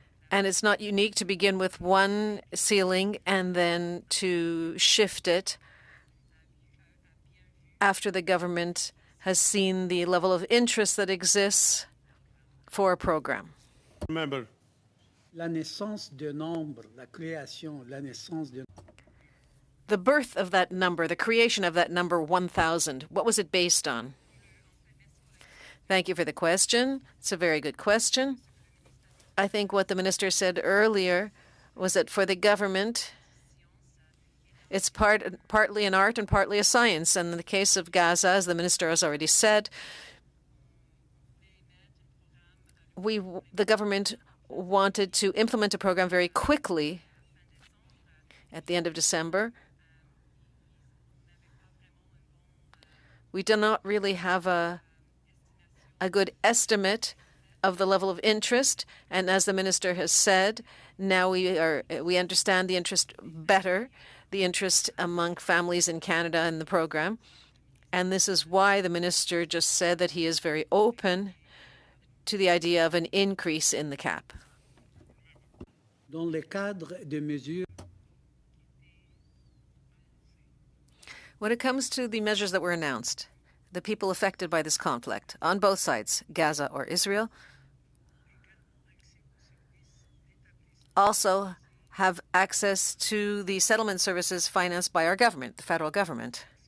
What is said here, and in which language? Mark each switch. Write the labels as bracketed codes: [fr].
[en] And it's not unique to begin with one ceiling and then to shift it after the government has seen the level of interest that exists for a program. Remember, [fr] La naissance de nombre, la création, la naissance de. [en] The birth of that number, the creation of that number 1,000, what was it based on? Thank you for the question. It's a very good question. I think what the minister said earlier was that for the government, it's partly an art and partly a science. And in the case of Gaza, as the minister has already said, the government wanted to implement a program very quickly at the end of December. We do not really have a good estimate of the level of interest, and as the minister has said, now we understand the interest better, the interest among families in Canada in the program, and this is why the minister just said that he is very open to the idea of an increase in the cap. [fr] Dans le cadre de mesures. [en] When it comes to the measures that were announced, the people affected by this conflict, on both sides, Gaza or Israel, also have access to the settlement services financed by our government, the federal government.